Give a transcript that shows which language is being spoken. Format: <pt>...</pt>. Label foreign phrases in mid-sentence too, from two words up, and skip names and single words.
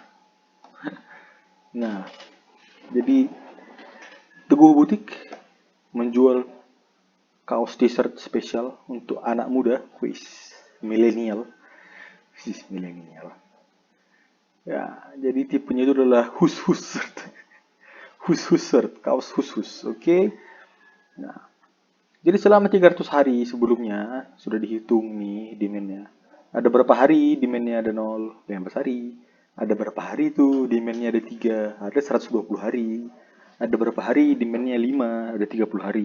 <id>Nah, jadi Teguh butik menjual kaos t-shirt spesial untuk anak muda, milenial. Milenial. Ya, jadi tipenya itu adalah hus-hus shirt. Hus-hus shirt, kaos hus-hus. Oke. Nah, jadi selama 300 hari sebelumnya sudah dihitung nih demand-nya. Ada berapa hari demand-nya ada 0, 15 hari. Ada berapa hari itu demand-nya ada 3, ada 120 hari. Ada berapa hari demand-nya 5, ada 30 hari.</id>